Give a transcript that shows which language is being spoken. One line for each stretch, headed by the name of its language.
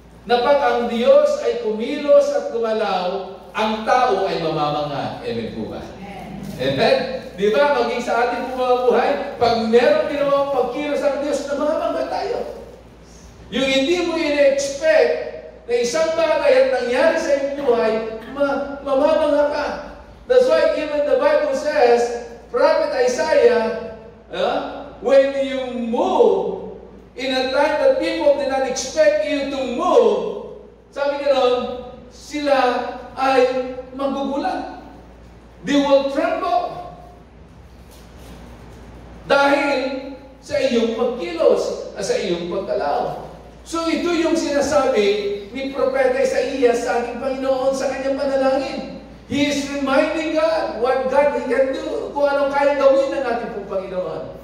Filipino: Na pag ang Diyos ay kumilos at gumalaw, ang tao ay mamamanga. Amen po ba? Amen? Di ba, maging sa ating mga buhay, pag meron ginawang pagkilos ang Diyos, namamanga tayo. Yung hindi mo in-expect na isang bagay at nangyari sa iyong buhay, mamamanga ka.
English: That's why even the Bible says, Prophet Isaiah, when you move in a time that people did not expect you to move,
Filipino: sabi gano'n, sila ay magugulat.
English: They will tremble.
Filipino: Dahil sa iyong pagkilos, sa iyong pagkalaw. So ito yung sinasabi ni Propeta Isaías sa ating Panginoon sa kanyang panalangin.
English: He is reminding God what God can do,
Filipino: kung anong kaya gawin ng ating pong Panginoon.